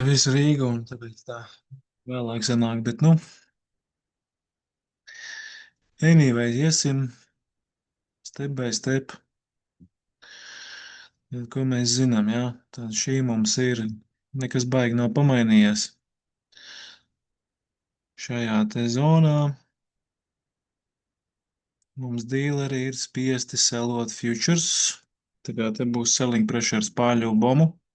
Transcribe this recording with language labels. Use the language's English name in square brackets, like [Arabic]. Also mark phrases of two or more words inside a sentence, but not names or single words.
[Latvian] visu Rīgu, un tāpēc tā vēlāk sanāk, bet, anyway, iesim [English] step by step, [Latvian] ko mēs zinām, jā, tad šī mums ir, nekas baigi nav pamainījies šajā te zonā. Mums dīleri ir spiesti selot futures, tā kā te būs [English] selling pressures [Latvian] pārļu bomu.